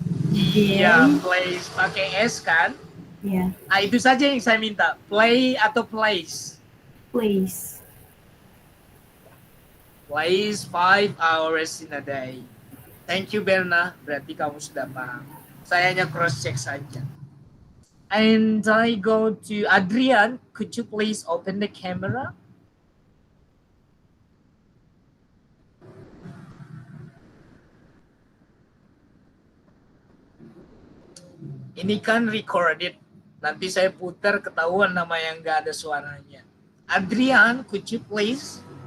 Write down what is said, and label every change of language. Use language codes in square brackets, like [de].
[id] Iya, plays pakai S kan? [en] Yeah, [id] Ah, itu saja yang saya minta. Play atau plays? [en] plays. Plays 5 hours in a day. Thank you, Berna. [id] Berarti kamu sudah paham. Saya hanya cross check saja. [en] And I go to Adrian. Could you please open the camera? [id] Ini kan recorded. Nanti saya putar ketahuan nama yang nggak ada suaranya. [en] Adrian, could you please?